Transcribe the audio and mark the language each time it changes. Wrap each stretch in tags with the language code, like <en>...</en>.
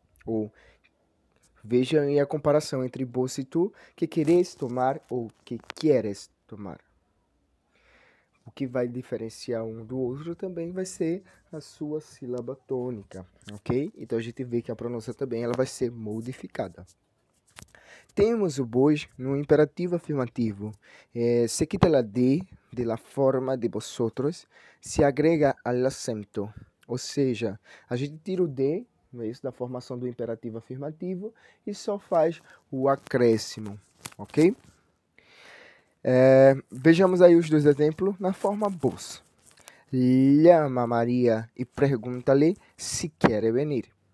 <pt>Ou veja aí a comparação entre vos e tu, que queres tomar ou que queres tomar. O que vai diferenciar um do outro também vai ser a sua sílaba tônica, ok? Então a gente vê que a pronúncia também ela vai ser modificada. Temos o vos no imperativo afirmativo.</pt> <es>Se quita la de la forma de vosotros, se agrega al acento.</es> <pt>Ou seja, a gente tira o de, não é isso, da formação do imperativo afirmativo e só faz o acréscimo, ok? Vejamos aí os dois exemplos na forma vos.</pt> <es>Llama a Maria</es> <pt>e pergunta-lhe se quer venir.</pt>